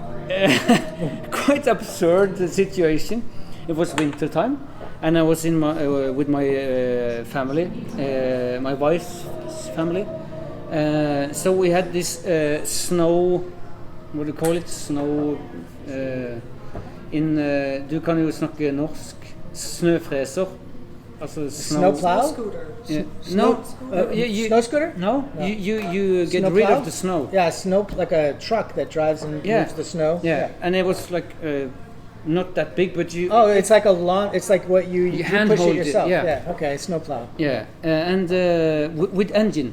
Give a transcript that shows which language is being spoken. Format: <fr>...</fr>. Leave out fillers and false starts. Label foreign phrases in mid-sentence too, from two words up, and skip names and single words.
<en>Quite absurd situation. It was winter time, and I was in with my family, my wife's family. So we had this snow. What do you call it? Snow.</en> <no>Du kan jo snakke norsk. Snøfreser. Altså</no> <en>Snowplow? Yeah. No. Snow scooter? No. You get Snow rid plow? of the snow. Yeah, like a truck that drives and moves the snow. Yeah. And it was like not that big, but you. Oh, it's like a lawn. It's like what you hand push hold it it, yourself. yeah. Okay, snowplow. Yeah. And with engine.</en>